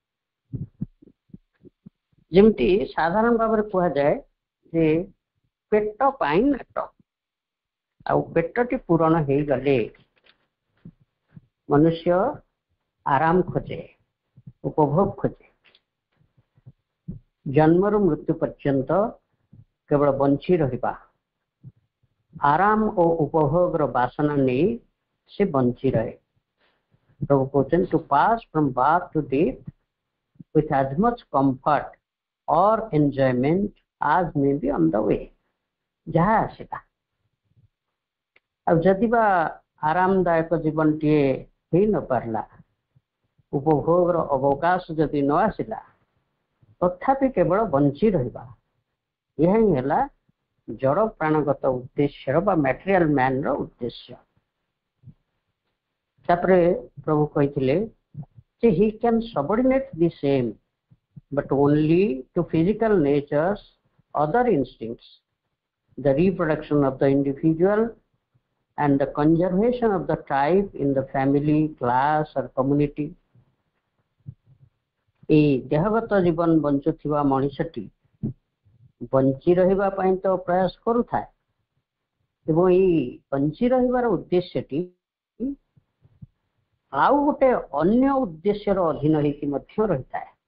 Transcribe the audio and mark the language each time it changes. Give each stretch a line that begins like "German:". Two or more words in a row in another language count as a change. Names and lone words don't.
Odia: ଯେମିତି ସାଧାରଣ ଭାବରେ କୁହାଯାଏ ଯେ ପେଟ ପାଇଁ ନାଟ, ଆଉ ପେଟଟି ପୂରଣ ହେଇଗଲେ ମନୁଷ୍ୟ ଆରାମ ଖୋଜେ, ଉପଭୋଗ ଖୋଜେ। ଜନ୍ମରୁ ମୃତ୍ୟୁ ପର୍ଯ୍ୟନ୍ତ କେବଳ ବଞ୍ଚି ରହିବା, ଆରାମ ଓ ଉପଭୋଗର ବାସନା ନେଇ ସେ ବଞ୍ଚି ରହେ। ପ୍ରଭୁ କହୁଛନ୍ତି
English: to pass from birth to death with as much comfort or enjoyment as may be on the way,
Odia: ଯାହା ଆସିଲା। ଆଉ ଯଦି ବା ଆରାମଦାୟକ ଜୀବନଟିଏ ହେଇ ନ ପାରିଲା, ଉପଭୋଗର ଅବକାଶ ଯଦି ନ ଆସିଲା, ତଥାପି କେବଳ ବଞ୍ଚି ରହିବା, ଏହା ହିଁ ହେଲା ଜଡ଼ ପ୍ରାଣଗତ ଉଦ୍ଦେଶ୍ୟର ବା
English: material man's
Odia: ଉଦ୍ଦେଶ୍ୟ। ତାପରେ ପ୍ରଭୁ କହିଥିଲେ ଯେ
English: he can subordinate the same but only to physical nature's other instincts, the reproduction of the individual and the conservation of the tribe in the family, class or community.
Odia: এই ଦେହଗତ ଜୀବନ ବଞ୍ଚୁଥିବା ମଣିଷଟି ବଞ୍ଚି ରହିବା ପାଇଁ ତ ପ୍ରୟାସ କରୁଥାଏ, ଏବଂ ଏଇ ବଞ୍ଚି ରହିବାର ଉଦ୍ଦେଶ୍ୟଟି ଆଉ ଗୋଟେ ଅନ୍ୟ ଉଦ୍ଦେଶ୍ୟର ଅଧୀନ ହେଇକି ମଧ୍ୟ ରହିଥାଏ।